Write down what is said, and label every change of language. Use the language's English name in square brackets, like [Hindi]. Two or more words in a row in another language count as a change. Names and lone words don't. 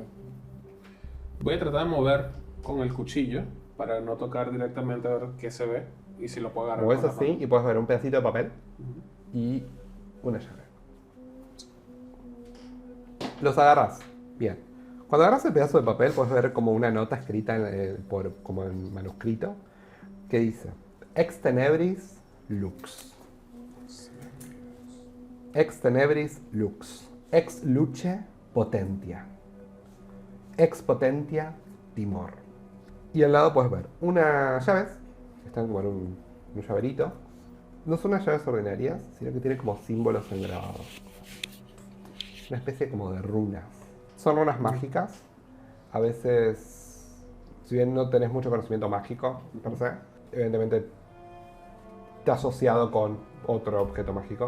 [Spanish] Voy a tratar de mover con el cuchillo para no tocar directamente a ver qué se ve y si lo puedo agarrar. Moves con la así mano. y puedes ver un pedacito de papel y una llave. Los agarras. Bien. Cuando agarras el pedazo de papel, puedes ver como una nota escrita como en manuscrito que dice: [Latin] Ex tenebris lux. Ex tenebris lux. Ex luce potentia. Ex potentia timor. [Spanish] Y al lado puedes ver unas llaves que están como en un llaverito. No son unas llaves ordinarias, sino que tienen como símbolos engrabados. Una especie como de runas. Son runas mágicas. A veces, si bien no tenés mucho conocimiento mágico, [Latin] per se, [Spanish] evidentemente está asociado con otro objeto mágico.